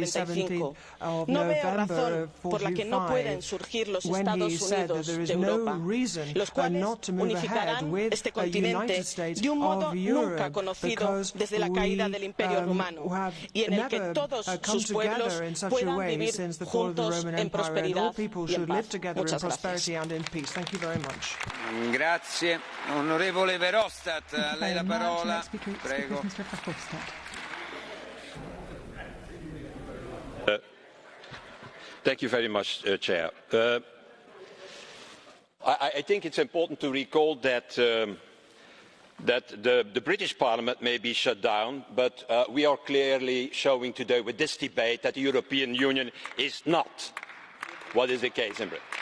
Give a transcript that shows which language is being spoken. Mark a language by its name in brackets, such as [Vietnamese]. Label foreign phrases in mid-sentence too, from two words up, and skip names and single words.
[Spanish] No veo razón por la que no puedan surgir los Estados Unidos de Europa, los cuales unificarán este continente de un modo nunca conocido desde la caída del Imperio Rumano y en el que todos sus pueblos puedan vivir juntos en prosperidad y en paz. Muchas gracias. [Italian] Grazie. Onorevole Verhofstadt, a lei la parola. Prego. [English] Thank you very much, Chair. I think it's important to recall that the British Parliament may be shut down, but we are clearly showing today with this debate that the European Union is not what is the case in Britain.